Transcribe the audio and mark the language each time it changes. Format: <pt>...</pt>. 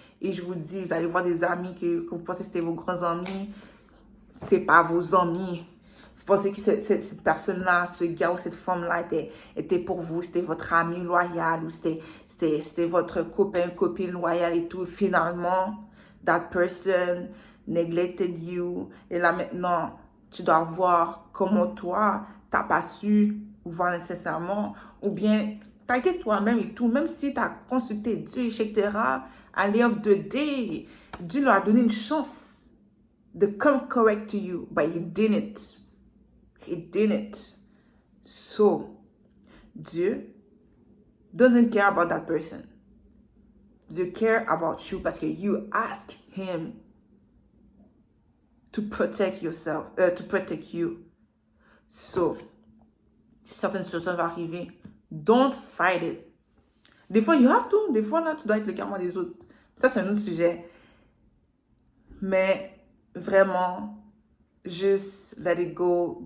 <fr>Et je vous dis, vous allez voir des amis que vous pensez que c'était vos grands amis, c'est pas vos amis. Vous pensez que cette personne-là, ce gars ou cette femme-là était pour vous, c'était votre ami loyal ou c'était votre copain, copine loyal et tout.</fr> <en>Finalement, that person neglected you.</en> <fr>Et là maintenant, tu dois voir comment toi, t'as pas su voir nécessairement ou bien t'as été toi-même et tout. Même si t'as consulté Dieu, etc., à l'heure de day, Dieu leur a donné une chance</fr> <en>to come correct to you, but he didn't. He didn't. So, Dieu doesn't care about that person. Dieu care about you</en> <fr>parce que</fr> <en>you ask him to protect yourself, to protect you.</en> <fr>So, si certaines situations vont arriver,</fr> <en>don't fight it.</en> <fr>Des fois,</fr> <en>you have to.</en> <fr>Des fois, là, tu dois être le karma des autres. Ça, c'est un autre sujet. Mais vraiment,</fr> <en>just let it go.</en>